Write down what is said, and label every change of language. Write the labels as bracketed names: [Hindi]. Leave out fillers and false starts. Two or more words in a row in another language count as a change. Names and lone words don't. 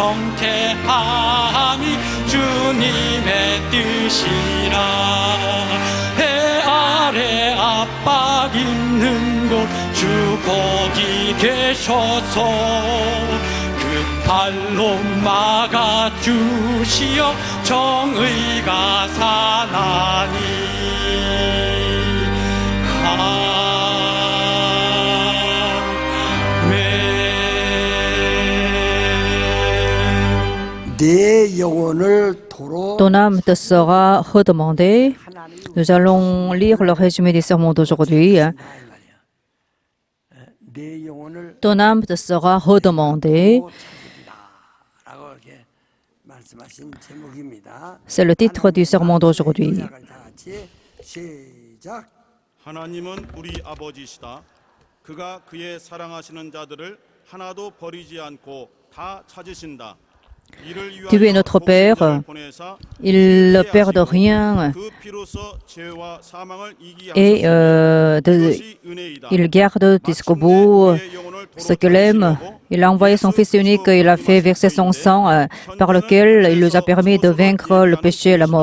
[Korean] 정케함이 주님의 뜻이라 해 아래 압박 있는 곳 주 거기 계셔서 그 발로 막아주시어 정의가 사나니 내 영혼을 도로 [French] Ton âme te sera redemandée. Nous allons lire le résumé des sermons d'aujourd'hui. [Korean] 내 영혼을 [French] Ton âme te sera redemandée. [Korean] 찾으리라라고 이렇게 말씀하신 제목입니다. [French] C'est le titre du sermon d'aujourd'hui. [Korean] 다 같이 시작. 하나님은 우리 아버지시다. 그가 그의 사랑하시는 자들을 하나도 버리지 않고 다 찾으신다. [French] Dieu est notre Père. Il ne perd rien et il garde jusqu'au bout ce qu'il aime. Il a envoyé son Fils unique, il a fait verser son sang par lequel il nous a permis de vaincre le péché et la mort.